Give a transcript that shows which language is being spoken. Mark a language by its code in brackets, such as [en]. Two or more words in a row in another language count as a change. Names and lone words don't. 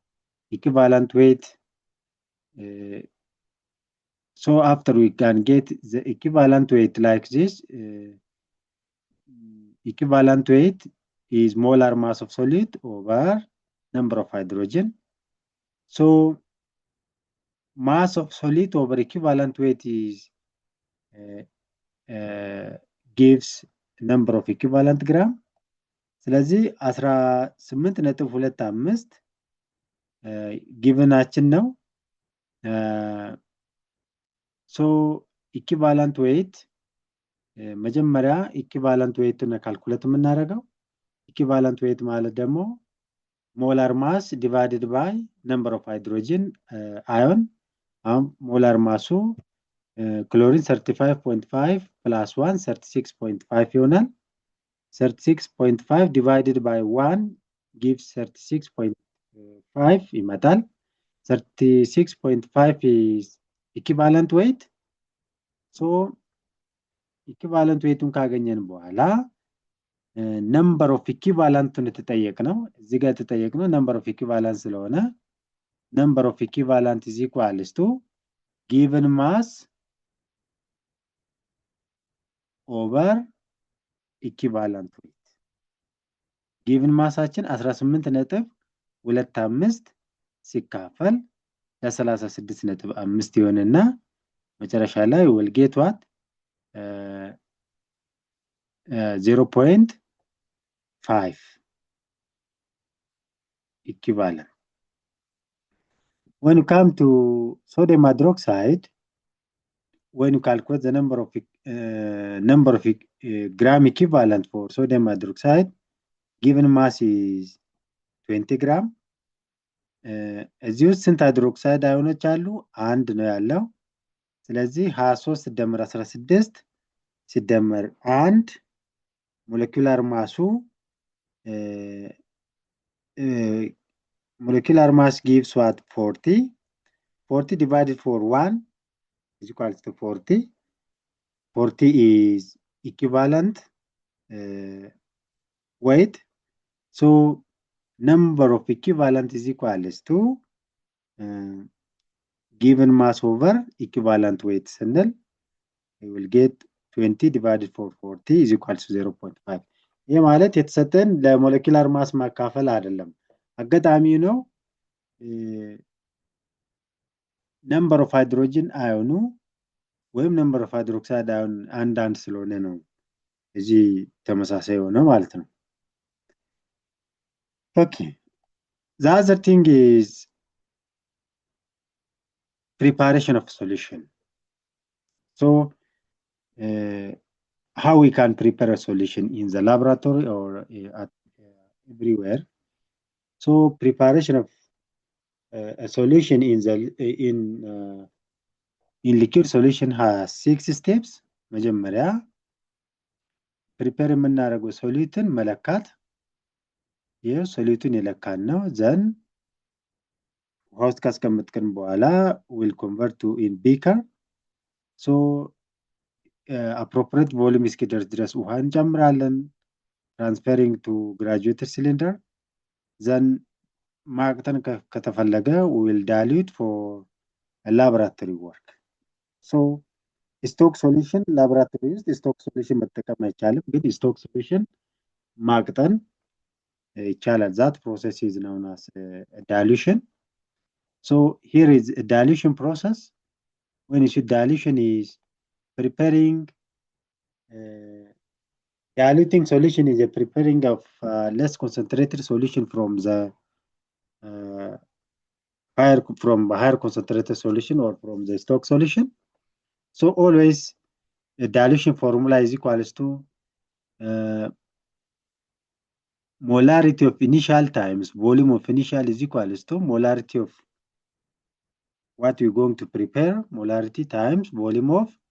[en] So after we can get the equivalent weight like this, equivalent weight is molar mass of solid over number of hydrogen. So mass of solid over equivalent weight is gives number of equivalent gram [am] ስለዚህ 18.25 ጊቨናችን ነው [en] so equivalent weight መጀመሪያ equivalent weight ነው [am] ካልኩሌት የምናደርገው [en] equivalent weight [am] ማለት ደግሞ [en] molar mass divided by number of hydrogen ion molar mass chlorine 35.5 plus 1 36.5 ይሆናል 36.5 divided by 1 gives 36.5 ይመጣል 36.5 is equivalent weight so equivalent weight [am] ካገኘን በኋላ [en] number of equivalent [am] ተጠየቅነው እዚህ ጋር ተጠየቅነው [en] number of equivalent ስለሆነ number of equivalent is equals to given mass over equivalent weight given massችን 18.25 [am] ሲካፈል ለ36.5 ይሆንና መጨረሻ ላይ [en] will get what 0.5 equivalent when you come to sodium hydroxide when you calculate the number of gram equivalent for sodium hydroxide given mass is 20 gram [am] እዚህ ውስጥ ስንት ሃይድሮክሳይድ አዮኖች አሉ አንድ ነው ያለው ስለዚህ 23 ሲደመር 16 ሲደመር [en] 1 molecular mass gives what 40 divided for 1 is equal to 40 is equivalent weight so number of equivalent is equals to given mass over equivalent weight ስንል we will get 20 divided for 40 is equals to 0.5 [am] ይሄ ማለት የተሰጠን ለሞለኪውላር ማስ ማካፈል አይደለም አጋጣሚ ነው [en] number of hydrogen ion [am] ወይም [en] number of hydroxide ion [am] አንድ ስለሆነ ነው እዚህ ተመሳሳይ ሆነ ማለት ነው [en] okay the other thing is preparation of solution so how we can prepare a solution in the laboratory or everywhere so preparation of a solution in liquid solution has 6 steps [am] መጀመሪያ prepare የምናደርገው ሶሉትን መለካት ይሄ ሶሉትን የለካን ነው then ውስጥ ካስቀመጥን በኋላ [en] will convert to in beaker so appropriate volume [am] እስኪደርስ ድረስ ውሃ እንጨምራለን [en] transferring to graduated cylinder then [am] ማቅጠን ከተፈለገ [en] will dilute for a laboratory work so stock solution laboratory ውስጥ stock solution [am] መጠቀም አይቻልም ግን [en] stock solution [am] ማቅጠን ይቻላል [en] that process is known as dilution so here is a dilution process when you see dilution is preparing diluting solution is a preparing of less concentrated solution from the higher concentrated solution or from the stock solution so always the dilution formula is equals to molarity of initial times volume of initial is equals to molarity of what we're going to prepare molarity times volume of